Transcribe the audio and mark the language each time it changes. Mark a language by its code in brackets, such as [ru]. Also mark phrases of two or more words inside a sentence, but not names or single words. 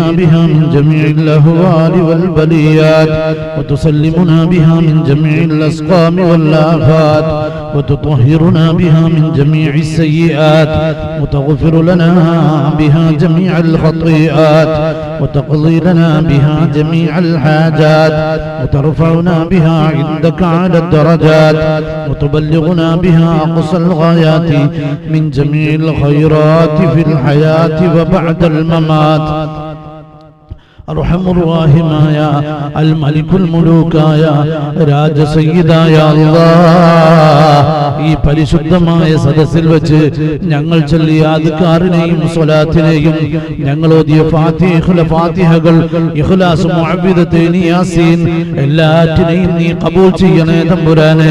[ar] بها من جميع الأهوال والبليات وتسلمنا بها من جميع الأسقام والآفات وتطهرنا بها من جميع السيئات وتغفر لنا بها جميع الخطيئات وتقضي لنا بها جميع الحاجات وترفعنا بها عندك على الدرجات وتبلغنا بها أقصى الغايات من جميع الخيرات في الحياة وبعد الممات. [ml] അർഹമുർറാഹിമായ അൽ മലിക്കുൽ മുലൂക്കായ രാജസയ്യിദായ അല്ലാഹ്, ഈ പരിശുദ്ധമായ സദസ്സിൽ വെച്ച് ഞങ്ങൾ ചൊല്ലിയ അദ്കാറിനെയും സ്വലാത്തിനെയും ഞങ്ങൾ ഓതിയ ഫാത്തിഹകൾ ഇഖ്ലാസ് മുഅവ്വിദത്തൈനി യാസീൻ എല്ലാറ്റിനെയും നീ ഖബൂൽ ചെയ്യണേ തമ്പുരാനെ.